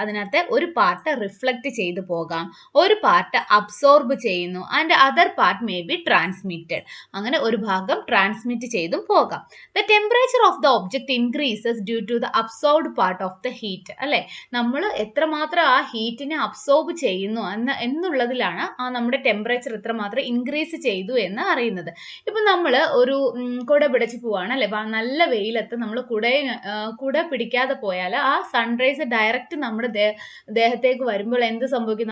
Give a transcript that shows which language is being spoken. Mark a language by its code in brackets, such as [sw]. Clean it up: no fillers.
[ml] അതിനകത്ത് ഒരു part reflect ചെയ്തു പോകാം, ഒരു പാർട്ട് അബ്സോർബ് ചെയ്യുന്നു, [en] And other part may be transmitted. [ml] അങ്ങനെ ഒരു ഭാഗം ട്രാൻസ്മിറ്റ് ചെയ്തും പോകാം. [en] The temperature of the object increases due to the absorbed part of the heat. [ml] അല്ലെ, നമ്മൾ എത്രമാത്രം ആ ഹീറ്റിനെ അബ്സോർബ് ചെയ്യുന്നു എന്നുള്ളതിലാണ് നമ്മുടെ ടെമ്പറേച്ചർ എത്രമാത്രം ഇൻക്രീസ് ചെയ്തു എന്ന് അറിയുന്നത്. ഇപ്പം നമ്മൾ ഒരു കുട പിടിച്ച് പോവാണ് അല്ലെ, നല്ല വെയിലത്ത് നമ്മൾ കുട പിടിക്കാതെ പോയാൽ ആ സൺറൈസ് ഡയറക്റ്റ് നമ്മുടെ ദേഹത്തേക്ക് വരുമ്പോൾ എന്ത് സംഭവിക്കും?